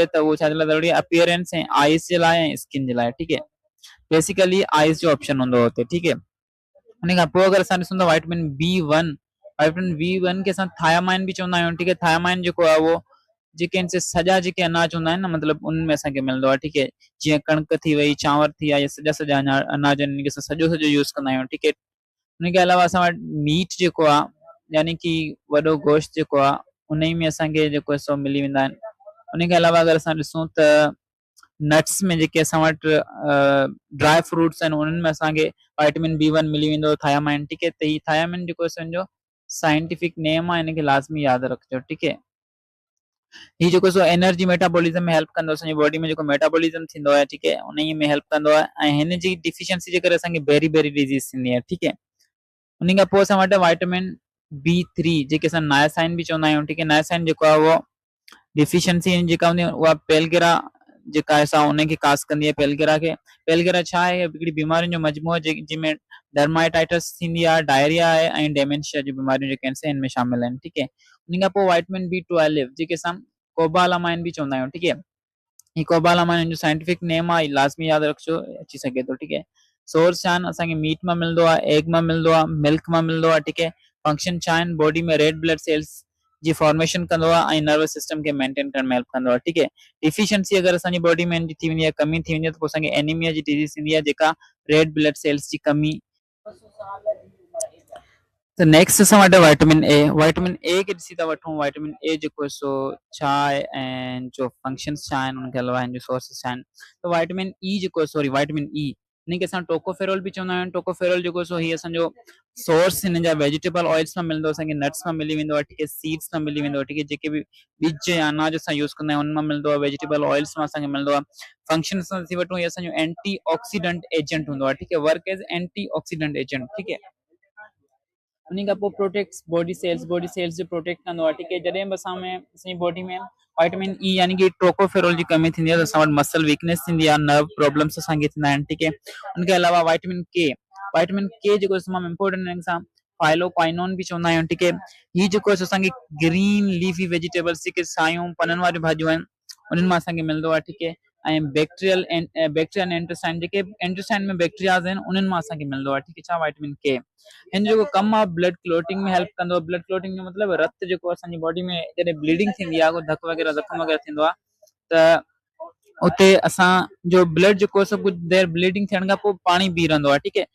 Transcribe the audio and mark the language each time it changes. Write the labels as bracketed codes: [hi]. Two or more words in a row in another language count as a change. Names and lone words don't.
[sd] त उहो छा जे लाइ ज़रूरी आहे? अपीयरेंस ऐं आइस जे लाइ ऐं स्किन जे लाइ। [ur] ٹھیک ہے, [sd] बेसिकली आइस जो ऑप्शन हूंदो हुते। [ur] ٹھیک ہے, [sd] उन खां पोइ अगर असां ॾिसूं त [en] vitamin B one [sd] खे असां थायामाइन बि चवंदा आहियूं। [ur] ٹھیک ہے, [sd] थायामाइन जेको आहे उहो जेके आहिनि सॼा जेके अनाज हूंदा आहिनि न, मतलब उनमें असांखे मिलंदो आहे। [ur] ٹھیک ہے, [sd] जीअं कणिक थी वई, चांवर थी विया, इहे सॼा अनाज आहिनि, इनखे असां सॼो यूज़ कंदा आहियूं। [ur] ٹھیک ہے, [sd] उनखे अलावा असां वटि मीट जेको आहे यानी कि वॾो गोश्त जेको आहे उन ई में असांखे जेको आहे सो मिली वेंदा आहिनि। उनखे अलावा अगर असां ॾिसूं त नट्स में जेके असां वटि [en] dry fruits [sd] आहिनि उन्हनि में असांखे [en] vitamin B one [sd] मिली वेंदो, थायामाइन। [ur] ٹھیک ہے, [sd] त ही थायामाइन जेको आहे सो [en] scientific name [sd] आहे, इनखे लाज़मी यादि रखिजो। [ur] ٹھیک ہے, [sd] ही जेको सो [en] energy metabolism [sd] में हेल्प कंदो, असांजी बॉडी में जेको मेटाबॉलिज्म थींदो आहे। [ur] ٹھیک ہے, [sd] उन ई में हेल्प कंदो आहे ऐं हिन जी डिफिशियंसी जे करे असांखे [en] beri beri disease [sd] थींदी आहे। [ur] ٹھیک ہے, [sd] उन खां पोइ असां वटि [en] vitamin B three [sd] जेके असां नायासाइन बि चवंदा आहियूं। [ur] ٹھیک ہے, [sd] नायासाइन जेको आहे उहो डिफिशियंसी जेका हूंदी आहे उहा पेलगिरा जेका आहे असां उनखे कास कंदी आहे। पेलगिरा खे, पेलगिरा छा आहे? हिकिड़ी बीमारियुनि जो मजमूओ आहे जंहिंमें डर्माटाइटिस थींदी आहे, डायरिया आहे ऐं डेमेंशिया जी बीमारियूं जेके आहिनि हिन में शामिल आहिनि। [ur] ٹھیک ہے, [sd] उन खां पोइ [en] vitamin B 12 [sd] जेके असां कोबालामाइन बि चवंदा आहियूं। [ur] ٹھیک ہے, [sd] ही कोबालामाइन जो [en] scientific name [sd] आहे, लाज़मी यादि रखिजो, अची सघे थो। [ur] ٹھیک ہے, [sd] सोर्स छा आहिनि? असांखे मीट मां मिलंदो आहे, एग मां मिलंदो आहे, मिल्क मां मिलंदो आहे। [ur] ٹھیک ہے, [sd] फंक्शन छा आहिनि? बॉडी में [en] red blood cells [sd] जी फॉर्मेशन कंदो आहे ऐं [en] nervous system [sd] खे मेंटेन करण में हेल्प कंदो आहे। [ur] ٹھیک ہے, [sd] डिफिशियंसी अगर असांजी बॉडी में थी वेंदी आहे, कमी थी वेंदी आहे, त पोइ असांखे एनीमिया जी डिजीज़ थींदी आहे जेका [en] red blood cells [sd] जी कमी। त नेक्स्ट असां वटि [en] vitamin A. vitamin A [sd] खे ॾिसी था वठूं, [en] vitamin A [sd] जेको आहे सो छा आहे ऐं जो फंक्शंस छा आहिनि, उनखे अलावा हिन जो सोर्सिस छा आहिनि। त [en] vitamin E [sd] जेको आहे, [en] sorry vitamin E, [sd] हिनखे असां टोकोफेरोल बि चवंदा आहियूं। टोकोफेरोल जेको सो ही असांजो सोर्स हिन जा [en] vegetable oils [sd] मां मिलंदो, असांखे नट्स मां मिली वेंदो आहे। [ur] ٹھیک ہے, [sd] सीड्स मां मिली वेंदो आहे। [ur] ٹھیک ہے, [sd] जेके बि बीज या अनाज असां यूज़ कंदा आहियूं उन मां मिलंदो आहे, [en] vegetable oils [sd] मां असांखे मिलंदो आहे। फंक्शन असां ॾिसी वठूं, ये असांजो [en] anti oxidant agent [sd] हूंदो आहे। [ur] ٹھیک ہے, [en] work as anti oxidant agent. [ur] ٹھیک ہے, [sd] उन खां पोइ [en] protects body cells [sd] जो प्रोटेक्ट कंदो आहे। [ur] ٹھیک ہے, [sd] जॾहिं बि असांजी बॉडी में [en] vitamin E [sd] यानी कि टोकोफेरोल जी कमी थींदी आहे त असां वटि [en] muscle weakness [sd] थींदी आहे, [en] nerve problems [sd] असांखे थींदा आहिनि। [ur] ٹھیک ہے, [sd] उनखे अलावा [en] vitamin K [sd] जेको तमामु इंपॉर्टेंट आहे, असां फाइलोक्वाइनोन बि चवंदा आहियूं। ठीक है, ही जेको आहे असांखे [en] green leafy vegetables [sd] जेके सायूं पननि वारियूं भाॼियूं आहिनि उन्हनि मां असांखे मिलंदो आहे, ठीकु है। ऐं [en] bacterial bacteria [sd] ऐं इंटेस्टाइन, जेके इंटेस्टाइन में बैक्टीरियाज़ आहिनि उन्हनि मां असांखे मिलंदो आहे, ठीकु है। छा [en] vitamin K [sd] हिन जो कमु आहे [en] blood clotting [sd] में हेल्प कंदो आहे। [en] blood clotting [sd] जो मतिलबु रत जेको असांजी बॉडी में जॾहिं ब्लीडिंग थींदी आहे, धक वग़ैरह ज़ख़म वग़ैरह थींदो आहे, त उते असां जो ब्लड जेको सभु कुझु देर ब्लीडिंग थियण खां पोइ पाणी बीह रहंदो आहे, ठीकु है।